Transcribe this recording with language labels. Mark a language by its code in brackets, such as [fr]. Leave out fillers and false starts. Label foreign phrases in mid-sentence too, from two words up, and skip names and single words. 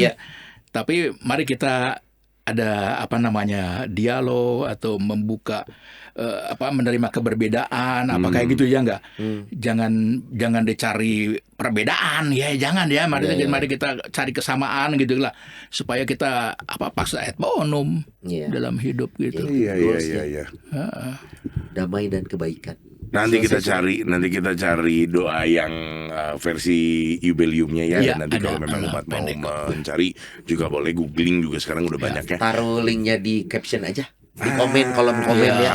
[id] Tapi mari kita ada dialog atau membuka menerima keberbedaan kayak gitu ya enggak. Jangan dicari perbedaan ya, jangan ya. Mari kita cari kesamaan gitu lah, supaya kita [la] pacta et bonum [id] dalam hidup gitu. Iya. Damai dan kebaikan. Nanti kita cari doa yang versi Jubileumnya ya. Dan nanti kalau memang umat mau mencari juga boleh googling juga, sekarang udah banyak ya. Taruh linknya di caption aja, di kolom komen ya.